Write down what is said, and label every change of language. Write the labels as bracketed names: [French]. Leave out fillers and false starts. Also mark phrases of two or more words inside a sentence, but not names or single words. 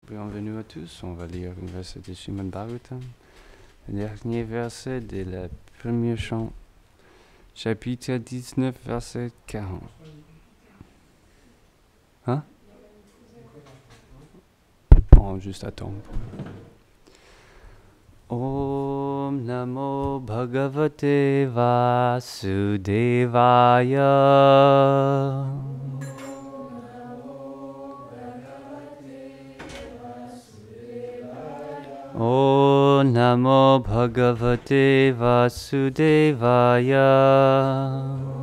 [French] Bienvenue à tous, on va lire un verset de Srimad Bhagavatam, le dernier verset de la première chant, chapitre 19, verset 40. Hein? Bon, juste attendre. [Sanskrit] Om Namo Bhagavate Vasudevaya. Om Namo Bhagavate Vasudevaya.